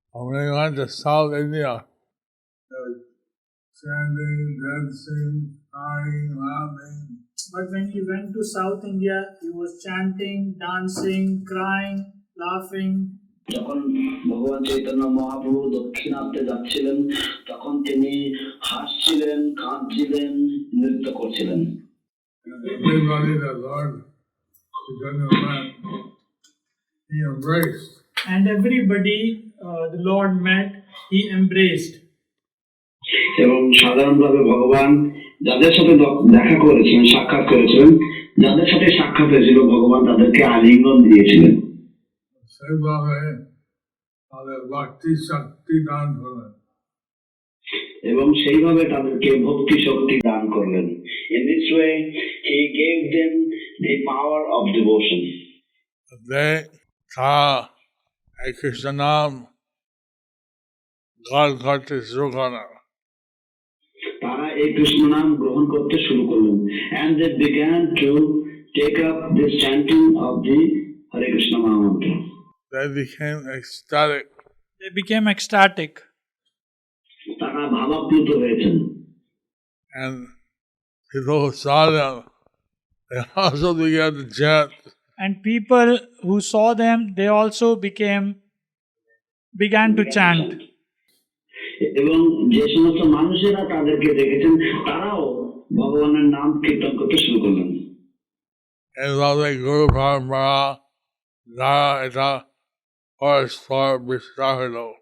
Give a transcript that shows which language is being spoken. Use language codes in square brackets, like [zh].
[en] When he went to South India, chanting, dancing, crying, laughing. But when he went to South India, he was chanting, dancing, crying, laughing. [bn] যখন ভগবান চৈতন্য মহাপ্রভু দক্ষিণাত্যে যাচ্ছিলেন তখন তিনি হাসছিলেন, কাঁদছিলেন, নৃত্য করছিলেন। [en] Everybody that Lord Chaitanya met, he embraced. And everybody the Lord met, he embraced. [bn] এবং সাধারণভাবে ভগবান যাদের সাথে দেখা করেছিলেন, সাক্ষাৎ করেছিলেন, যাদের সাথে সাক্ষাৎ হয়েছিল ভগবান তাদেরকে আলিঙ্গন দিয়েছিলেন। সেইভাবে তাদের ভক্তি শক্তি দান করলেন। এবং সেইভাবে তাদেরকে ভক্তি শক্তি দান করলেন। [en] In this way, he gave them the power of devotion. था एक कृष्ण नाम गाल करते शुरू करना। [bn] তারা এই কৃষ্ণ নাম গ্রহণ করতে শুরু করলেন। [en] And they began to take up this chanting of the Hare Krishna Mahamantra. They became ecstatic. They became ecstatic. [bn] তারা ভাবাপ্লুত হয়েছেন। [en] And people who saw them, they also began to chant. And people who saw them, they also began to chant. [bn] এবং যে সমস্ত মানুষেরা তাদেরকে দেখেছেন তারাও ভগবানের নাম কীর্তন করতে শুরু করলেন। এইভাবে গুরু পরম্পরা দ্বারা এটা পরস্পর বিস্তার হল।